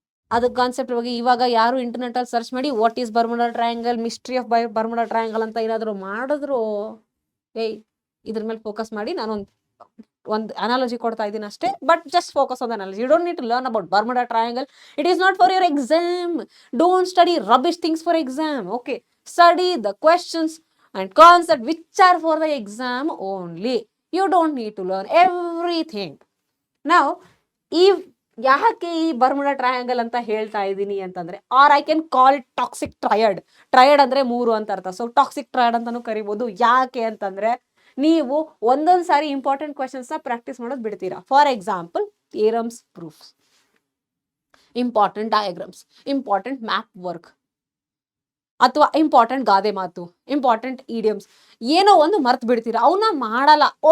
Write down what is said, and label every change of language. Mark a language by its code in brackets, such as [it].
[kn] ಅದಕ್ಕೆ ಕಾನ್ಸೆಪ್ಟ್ ಬಗ್ಗೆ ಇವಾಗ ಯಾರು ಇಂಟರ್ನೆಟ್ ಅಲ್ಲಿ ಸರ್ಚ್ ಮಾಡಿ [en] what is Bermuda triangle, [kn] mystery of Bermuda triangle ಅಂತ ಏನಾದ್ರು ಮಾಡಿದ್ರು, ಇದ್ರ ಮೇಲೆ ಫೋಕಸ್ ಮಾಡಿ. ನಾನು ಒಂದು ಅನಾಲಜಿ ಕೊಡ್ತಾ ಇದ್ದೀನಿ ಅಷ್ಟೇ, [en] But just focus on analogy. You don't need to learn about Bermuda triangle. It is not for your exam. Don't study rubbish things for exam. Okay, study the questions and concept which are for the exam only. You don't need to learn everything. [kn] Now, ಯಾಕೆ ಈ Bermuda triangle ಅಂತ ಹೇಳ್ತಾ ಇದ್ದೀನಿ ಅಂತಂದ್ರೆ, [en] Or I can call it toxic triad. [kn] ಟ್ರಯಡ್ ಅಂದ್ರೆ 3 ಅಂತ ಅರ್ಥ. So toxic ಟ್ರಯಡ್ ಅಂತಾನು ಕರಿಬಹುದು. ಯಾಕೆ ಅಂತಂದ್ರೆ, ನೀವು ಒಂದೊಂದ್ ಸಾರಿ ಇಂಪಾರ್ಟೆಂಟ್ ಕ್ವೆಶನ್ಸ್ ನ ಪ್ರಾಕ್ಟೀಸ್ ಮಾಡೋದು ಬಿಡ್ತೀರಾ. For example, theorems, proofs, important diagrams, important map work, ಅಥವಾ ಇಂಪಾರ್ಟೆಂಟ್ ಗಾದೆ ಮಾತು, ಇಂಪಾರ್ಟೆಂಟ್ ಇಡಿಯಮ್ಸ್, ಏನೋ ಒಂದು ಮರ್ತ್ ಬಿಡ್ತೀರಾ, ಅವನ್ನ ಮಾಡಲ್ಲ.